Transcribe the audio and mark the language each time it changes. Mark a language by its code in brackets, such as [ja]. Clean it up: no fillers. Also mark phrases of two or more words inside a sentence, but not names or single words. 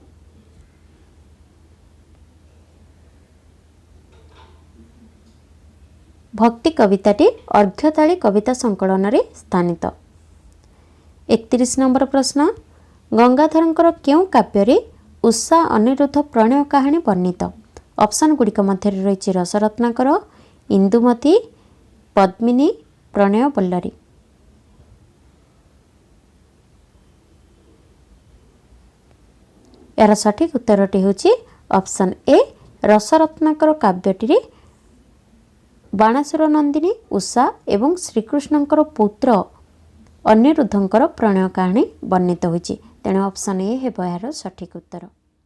[or] ଭକ୍ତି କବିତାଟି ଅର୍ଘ୍ୟଥାଳି କବିତା ସଂକଳନ ରେ ସ୍ଥାନିତ। 31 ନମ୍ବର ପ୍ରଶ୍ନ ଗଙ୍ଗାଧରଙ୍କର କେଉଁ କାବ୍ୟ ରେ ଉଷା ଅନିରୁଦ୍ଧ ପ୍ରଣୟ କାହାଣୀ ବର୍ଣ୍ଣିତ? ଅପ୍ସନ ଗୁଡ଼ିକ ମଧ୍ୟ ରହି ରସରତ୍ନାକର, ଇନ୍ଦୁମତୀ, ପଦ୍ମିନୀ, ପ୍ରଣୟ ବଲ୍ଲରୀ। ଏହାର ସଠିକ ଉତ୍ତରଟି ହେଉଛି ଅପ୍ସନ ଏ ରସରତ୍ନାକର କାବ୍ୟଟି ବାଣାସୁର ନନ୍ଦିନୀ, ଉଷା ଏବଂ ଶ୍ରୀକୃଷ୍ଣଙ୍କର ପୁତ୍ର ଅନିରୁଦ୍ଧଙ୍କର ପ୍ରଣୟ କାହାଣୀ ବର୍ଣ୍ଣିତ ହୋଇଛି। ତେଣୁ ଅପ୍ସନ ଏ ହେବ ଏହାର ସଠିକ ଉତ୍ତର।